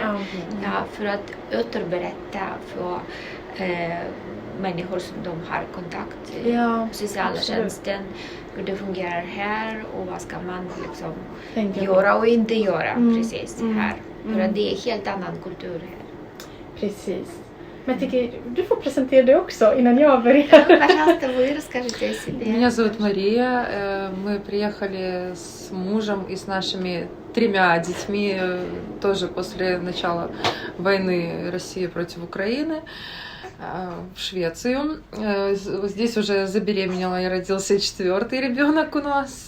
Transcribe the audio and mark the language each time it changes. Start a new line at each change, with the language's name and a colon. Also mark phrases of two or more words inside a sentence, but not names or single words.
Swedish: Ja, för att återberätta för människor som de har kontakt med socialtjänsten, hur det fungerar här och vad ska man liksom göra och inte göra precis här. För att det är helt annan kultur här. Precis. Men jag tycker, du får presentera dig också innan jag börjar.
Russian: Пожалуйста, вы расскажите о себе. Меня зовут Мария. Мы приехали с мужем и с нашими 3 детьми тоже после начала войны России против Украины в Швецию. Здесь уже забеременела и родился 4-й ребенок у нас.